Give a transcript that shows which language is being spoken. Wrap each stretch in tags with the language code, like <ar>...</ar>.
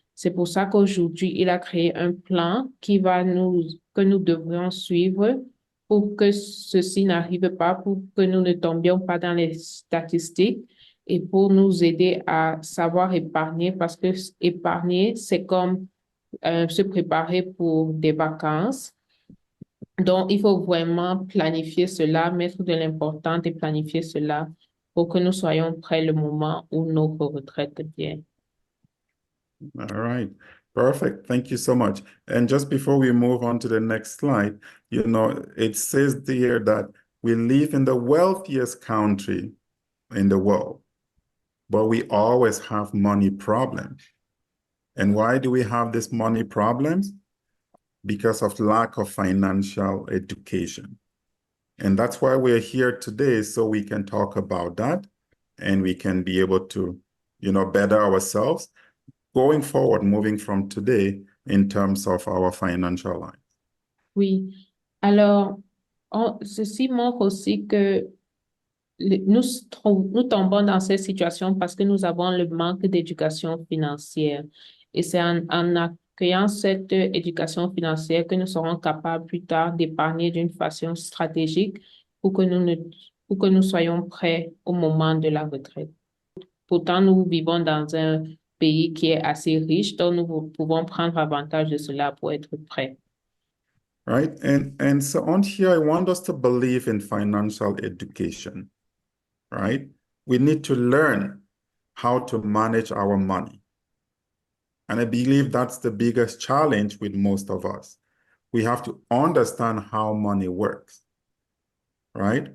<fr>C'est pour ça qu'aujourd'hui, il a créé un plan que nous devrions suivre pour que ceci n'arrive pas, pour que nous ne tombions pas dans les statistiques et pour nous aider à savoir épargner parce que épargner, c'est comme se préparer pour des vacances. Donc, il faut vraiment planifier cela, mettre de l'important et planifier cela pour que nous soyons prêts le moment où notre retraite vient.</fr> <en>All right. Perfect. Thank you so much. And just before we move on to the next slide, it says there that we live in the wealthiest country in the world, but we always have money problems. And why do we have these money problems? Because of lack of financial education. And that's why we're here today, so we can talk about that and we can be able to, better ourselves going forward, moving from today in terms of our financial life.</en> <fr>Oui. Alors, ceci montre aussi que nous tombons dans cette situation parce que nous avons le manque d'éducation financière. Et c'est qu'ayant cette éducation financière, que nous serons capables plus tard d'épargner d'une façon stratégique pour que pour que nous soyons prêts au moment de la retraite. Pourtant, nous vivons dans un pays qui est assez riche, donc nous pouvons prendre avantage de cela pour être prêts.</fr> <en>Right? And so on here, I want us to believe in financial education, right? We need to learn how to manage our money. And I believe that's the biggest challenge with most of us. We have to understand how money works, right?</en>